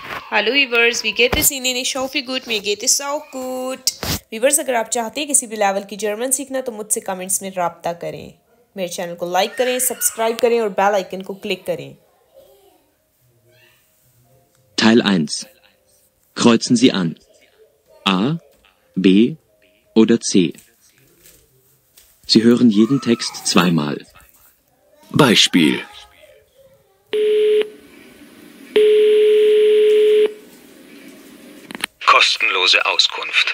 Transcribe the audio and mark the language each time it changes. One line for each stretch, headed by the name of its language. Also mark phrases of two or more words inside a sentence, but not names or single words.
English: Hello viewers,
German: wie geht es Ihnen? Ich hoffe gut, mir geht es auch gut।
Hindi: वीवर्स, अगर आप चाहते हैं किसी भी लेवल की जर्मन सीखना तो मुझसे कमेंट्स में रब्ता करें। मेरे चैनल को लाइक करें, सब्सक्राइब करें और
English: bell icon
Hindi: को क्लिक करें।
German: Teil 1. Kreuzen Sie an. A, B oder C. Sie hören jeden Text zweimal. Beispiel. Kostenlose Auskunft.